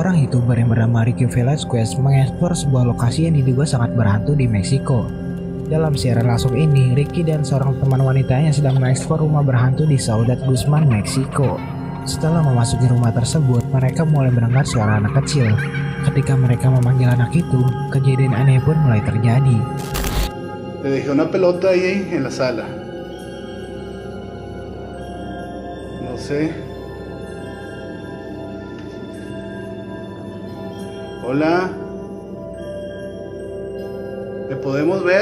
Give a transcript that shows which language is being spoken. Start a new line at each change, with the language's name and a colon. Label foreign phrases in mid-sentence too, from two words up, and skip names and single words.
Indonesian: YouTuber yang bernama Ricky Velasquez mengeksplor sebuah lokasi yang diduga sangat berhantu di Meksiko. Dalam siaran langsung ini, Ricky dan seorang teman wanitanya sedang mengeksplor rumah berhantu di Ciudad Guzman, Meksiko. Setelah memasuki rumah tersebut, mereka mulai mendengar suara anak kecil. Ketika mereka memanggil anak itu, kejadian aneh pun mulai terjadi.
Spanish: Le dejé una pelota ahí en la sala. No sé. Hola. ¿Te podemos ver?